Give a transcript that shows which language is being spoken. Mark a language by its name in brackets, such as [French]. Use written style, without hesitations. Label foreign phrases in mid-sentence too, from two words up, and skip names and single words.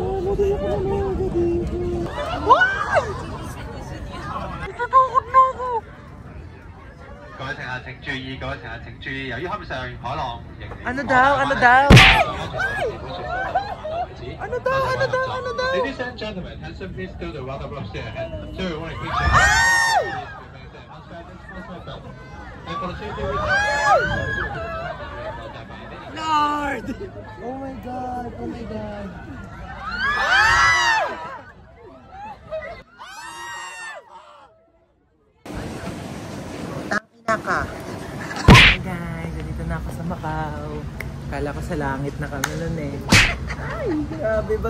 [Cantonese] 各位乘客請注意，各位乘客請注意，由於海面上海浪仍然 [Filipino] Ano daw? Ano daw? Ano daw? Ano daw? Ano daw? [English] Ladies and gentlemen, attention please to the water block stair ahead. So we want to quick check. And for the safety Lord! Oh my God! Oh my God! [Filipino] Tangina ka! [English] Hi guys! [Filipino] Dito na ako sa Macau. Kala ko sa langit na kami nun eh. Ay! Grabe ba?